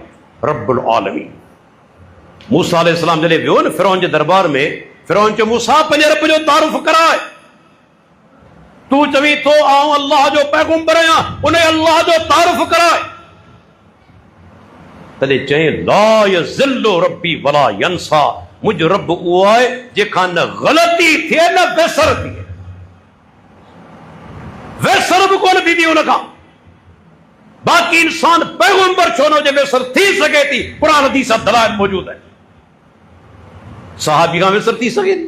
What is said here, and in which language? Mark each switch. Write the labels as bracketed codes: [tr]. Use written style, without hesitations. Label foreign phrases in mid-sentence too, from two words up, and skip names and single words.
[ar] رب العالمين. [sd] मूसा अलैहिस्सलाम जॾहिं वियो न फिरौन जे दरबार में, फिरौन चयो, मूसा पंहिंजे रब जो तारुफ़ कराए। तूं चवीं थो आउं अल्लाह जो पैगंबर आहियां, उन अल्लाह जो तारुफ़ कराए। तॾहिं चई, [ar] لا يضل ربي ولا ينسى, [sd] मुंहिंजो रब उहो आहे जंहिंखां न ग़लती थिए न वेसर थिए। वेसर बि कोन थींदी हुनखां। बाक़ी इंसान पैगंबर छो न हुजे, वेसर थी सघे थी, क़ुर हदीस दलाइल मौजूद आहे। सहाबी खां वेसर थी सघे थी।